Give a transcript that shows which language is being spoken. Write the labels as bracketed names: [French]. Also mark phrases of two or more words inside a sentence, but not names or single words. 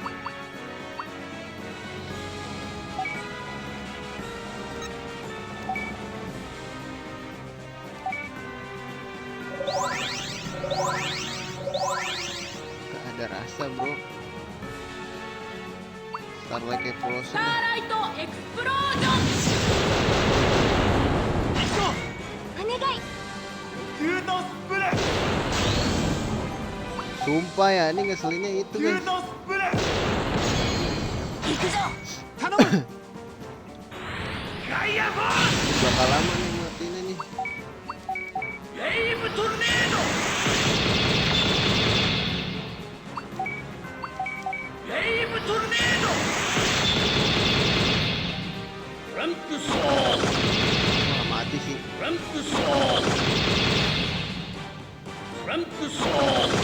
[Indonesian] Gak ada rasa bro. Starlight Explosion. [Japanese] スターライトエクスプロージョン。お願い。 [Indonesian] Sumpah ya, ini ngeselinnya itu guys. [Japanese] 行くぞ。頼む。 [Indonesian] Bakal lama nih matinya nih. [Japanese] レイブトルネード。レイブトルネード。ランプソード。 [Indonesian] Wah, mati sih. [Japanese] ランプソード。ランプソード。